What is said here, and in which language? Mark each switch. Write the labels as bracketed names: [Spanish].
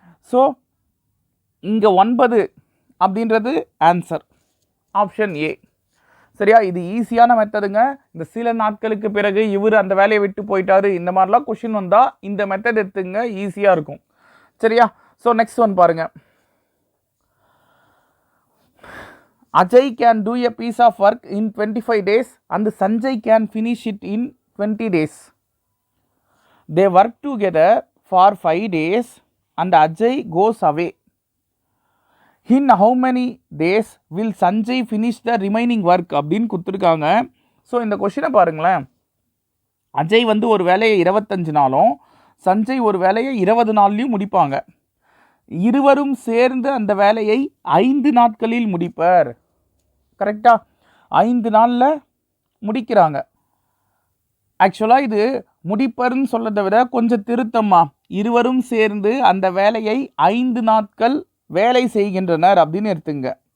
[Tamil] So இங்கே 9 அப்படின்றது answer, option A. சரியா? இது ஈஸியான மெத்தடுங்க. இந்த சில நாட்களுக்கு பிறகு இவர் அந்த வேலையை விட்டு போயிட்டாரு, இந்த மாதிரிலாம் கொஷின் வந்தால் இந்த மெத்தட் எடுத்துங்க, ஈஸியாக இருக்கும். சரியா? ஸோ நெக்ஸ்ட் ஒன் பாருங்கள். [English] Ajay can do a piece of work in 25 days and Sanjay can finish it in 20 days. They work together for 5 days and Ajay goes away. In how many days will Sanjay finish the remaining work? [Tamil] அப்படின்னு கொடுத்துருக்காங்க. So இந்த கொஷினை பாருங்களேன். அஜய் வந்து ஒரு வேலையை 25 நாளும், சஞ்சய் ஒரு வேலையை 20 நாள்லையும் முடிப்பாங்க. இருவரும் சேர்ந்து அந்த வேலையை 5 நாட்களில் முடிப்பர். கரெக்டா? 5 நாளில் முடிக்கிறாங்க. ஆக்சுவலாக இது முடிப்பர்னு சொல்கிறத விட கொஞ்சம் திருத்தமா, இருவரும் சேர்ந்து அந்த வேலையை 5 நாட்கள் வேலை செய்கின்றனர் அப்படின்னு எடுத்துங்க.